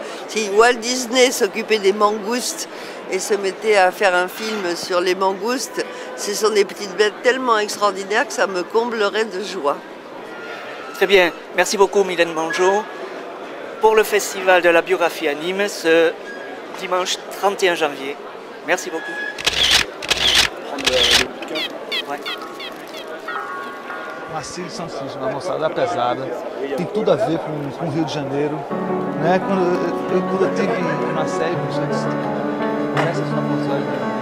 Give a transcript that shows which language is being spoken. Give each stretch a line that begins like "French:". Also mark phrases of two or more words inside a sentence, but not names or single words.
French: Si Walt Disney s'occupait des mangoustes et se mettait à faire un film sur les mangoustes, ce sont des petites bêtes tellement extraordinaires que ça me comblerait de joie. Très bien. Merci beaucoup, Mylène Mangeot, pour le Festival de la biographie à Nîmes, ce dimanche 31 janvier. Merci beaucoup. Ouais.
Portuguese: Marcílio Santos, uma moçada pesada, tem tudo a ver com o Rio de Janeiro, né? Quando eu tive uma série com essa sua